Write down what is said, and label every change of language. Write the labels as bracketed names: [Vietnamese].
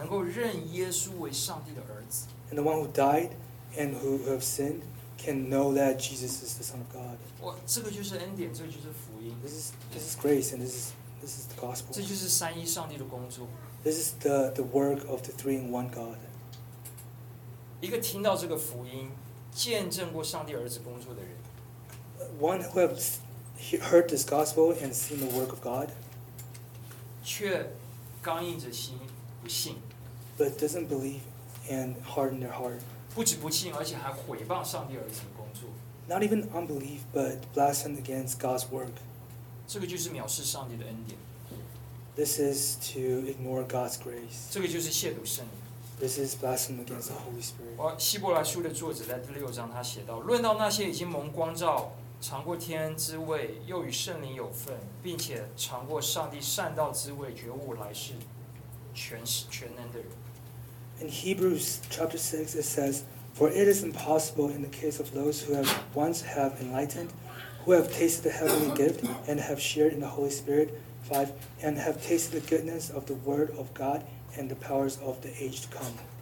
[Chinese] 叫死在过犯和罪恶中的人能够认耶稣为上帝的儿子。 [English] And the one who died and who have sinned can know that Jesus is the Son of God. [Chinese] 哇,这个就是恩典, 这个就是福音。 [English] This is grace and this is the gospel. [Chinese] 这就是三一上帝的工作。 [English] This is the work of the three in one God. [Chinese] 一个听到这个福音, 见证过上帝儿子工作的人。 [English] One who has heard this gospel and seen the work of God, [Chinese] 却刚硬着心不信, [English] but doesn't believe and harden their heart. [Chinese] 不止不信而且还毁谤上帝儿子的工作, [English] not even unbelief but blasphemed against God's work. [Chinese] 这个就是藐视上帝的恩典, [English] this is to ignore God's grace. [Chinese] 这个就是亵渎圣灵, [English] this is blasphemed against the Holy Spirit. [Chinese] 希伯来书的作者在第六章他写道, 论到那些已经蒙光照 尝过天之味,又与圣灵有份,并且尝过上帝善道之味,觉悟来世,全能的人。 [English] In Hebrews chapter 6, it says, For it is impossible in the case of those who have once have enlightened, who have tasted the heavenly gift, and have shared in the Holy Spirit, 5, and have tasted the goodness of the word of God and the powers of the age to come.